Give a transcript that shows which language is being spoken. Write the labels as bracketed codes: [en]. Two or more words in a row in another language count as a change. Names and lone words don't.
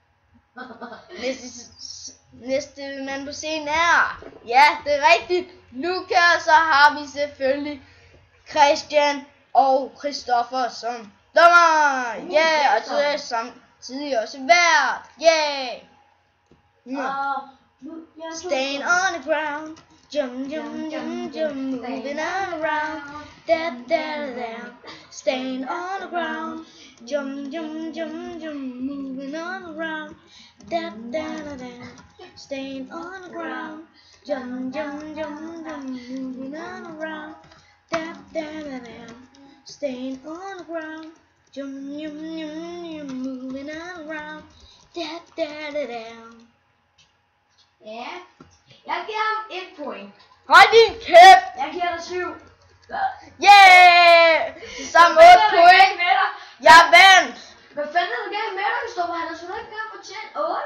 [da] Næste mand på scenen er, ja, det er rigtigt, Lukas, så har vi selvfølgelig Christian og Christoffer som dommer. Ja, og så er samtidig også vært. [en] Yeah! Staying on the ground, jump, jump, jump, jump, moving around, da da da. Staying on the ground, jump, jump, jump, jump, moving on around, da da da. Staying on the ground, jump, jump, jump, jump, moving on around, da da da. Staying on the ground, jump, jump, jump, jump, moving on around, da da da. [da] Ja. Jeg giver ham 1 point. Hold din kæft! Jeg giver dig 7. Yeah! Sammen 8 point. Jeg vandt! Hvad fanden er der galt med dig, Christoffer? Han har sgu da ikke engang fortjent 8.